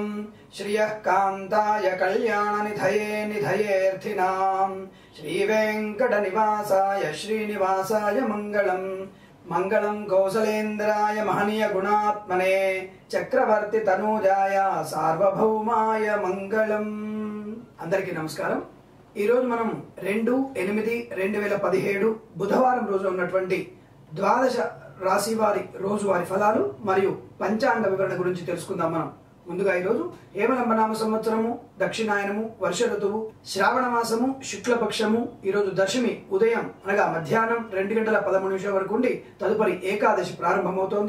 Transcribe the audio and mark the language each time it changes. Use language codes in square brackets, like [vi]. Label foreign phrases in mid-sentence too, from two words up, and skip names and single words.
[sa] श्रियः कान्ताय कल्याणनिधये निधयेऽर्थिनां श्रीवेङ्कटनिवासाय श्रीनिवासाय मंगलम् मंगलम् कौसलेन्द्राय महनीय गुणात्मने चक्रवर्ती तनूजाय सार्वभौमाय मंगलम्। [te] అందరికీ నమస్కారం। ఈ రోజు మనం 2/8/2017 బుధవారం రోజు ఉన్నటువంటి ద్వాదశ రాశి వారి రోజువారీ ఫలాలు మరియు పంచాంగ వివరణ గురించి తెలుసుకుందాం। మనం ముందుగా ఈ రోజు హేమలంబనామ సంవత్సరము, దక్షిణాయనము, వర్ష ఋతువు, శ్రావణ మాసము, శుక్లపక్షము, ఈ రోజు దశమి ఉదయం అనగా మధ్యాహ్నం 2:13 వరకు ఉండి తదుపరి ఏకాదశి ప్రారంభమవుతోంది।